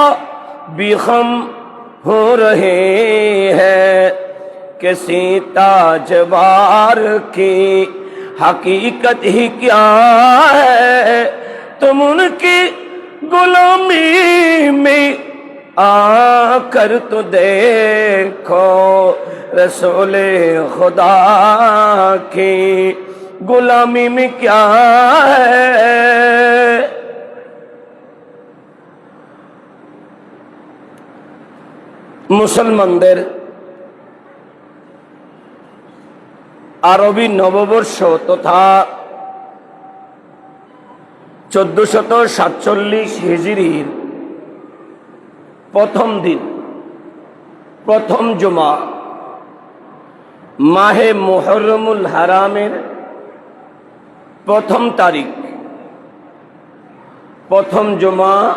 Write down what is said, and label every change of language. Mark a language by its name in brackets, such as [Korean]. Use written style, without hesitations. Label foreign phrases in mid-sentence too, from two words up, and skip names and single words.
[Urdu] بھی خم ہو رہے ہیں، کسی تاجوار کی حقیقت ہی کیا ہے، تم ان کی غلامی میں آ کر تو دیکھو، رسول خدا کی غلامی میں کیا ہے۔ [Bangla] মুসলমানদের আরবি নববর্ষ তথা 1447 হিজরির প্রথম দিন, প্রথম জুমা, মাহে মুহররমুল হারামের প্রথম তারিখ, প্রথম জুমা।